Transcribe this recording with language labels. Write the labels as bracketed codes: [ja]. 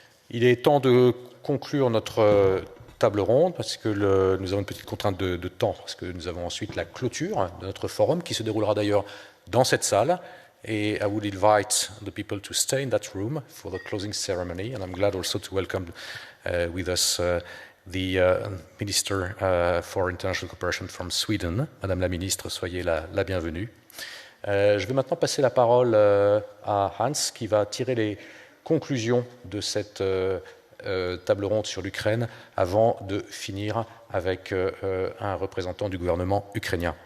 [fr] Il est temps de conclure notre table ronde parce que nous avons une petite contrainte de temps, parce que nous avons ensuite la clôture de notre forum qui se déroulera d'ailleurs dans cette salle. [en] Et I would invite the people to stay in that room for the closing ceremony. And I'm glad also to welcome with us the Minister for International Cooperation from Sweden. [fr] Madame la Ministre, soyez la bienvenue. Je vais maintenant passer la parole à Hans qui va tirer les conclusions de cette table ronde sur l'Ukraine avant de finir avec un représentant du gouvernement ukrainien.